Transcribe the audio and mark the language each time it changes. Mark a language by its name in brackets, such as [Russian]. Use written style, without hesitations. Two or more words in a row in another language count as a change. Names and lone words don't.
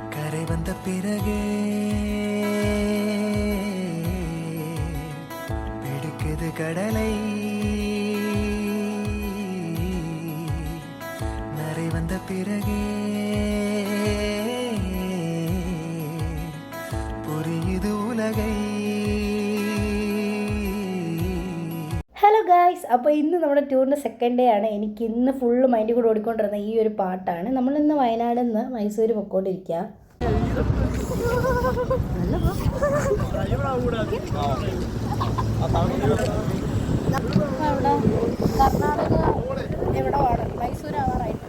[Tamil] நரை வந்த பிறகே பிடிக்குது கடலை நரை வந்த பிறகே புரியுது உலகை. [English] hello guys, [Malayalam] അപ്പോൾ ഇന്ന് നമ്മുടെ ടൂറിൻ്റെ [English] second day [Malayalam] ആണ്. എനിക്ക് ഇന്ന് ഫുള്ള് മൈൻഡിൽ കൂടെ ഓടിക്കൊണ്ടിരുന്ന ഈ ഒരു പാട്ടാണ്. നമ്മളിന്ന് വയനാട് നിന്ന് മൈസൂർ പൊക്കോണ്ടിരിക്കുക. അവിടെ കർണാടക എവിടെയാണ് മൈസൂർ ആവാറായിട്ടുണ്ട്.